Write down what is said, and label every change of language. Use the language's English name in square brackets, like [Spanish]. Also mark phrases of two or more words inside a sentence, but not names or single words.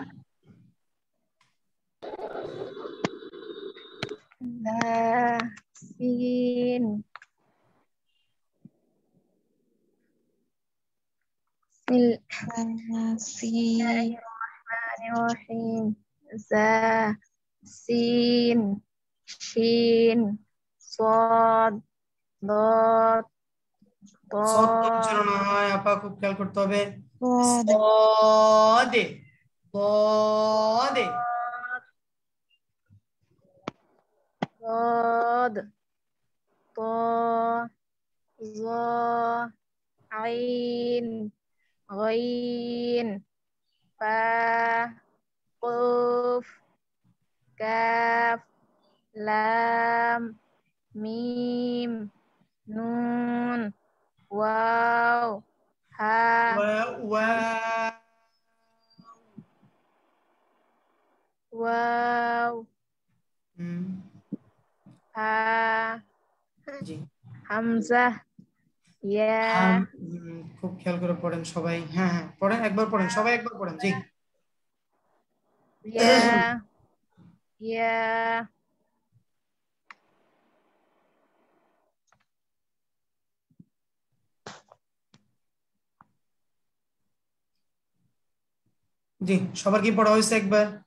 [Arabic] سين بسم الله الرحمن الرحيم زا سين شين صاد ضاد طا [Bangla] সদ তো উচ্চারণ হয় আপা খুব খেয়াল করতে হবে [Arabic] Sod. [Bangla] সদে সদে [Arabic] صاد طا ظا عين غين فا قاف كاف لام ميم نون واو ها [Bangla] ওয়া [Arabic] waw [Bangla] হুম, [Arabic] ha [Bangla] জি [Arabic] همزة يا [Bangla] খুব খেয়াল করে পড়েন সবাই হ্যাঁ হ্যাঁ পড়েন একবার পড়েন সবাই একবার পড়েন জি [Arabic] يا يا [Bangla] জি সবার কি পড়া হয়েছে একবার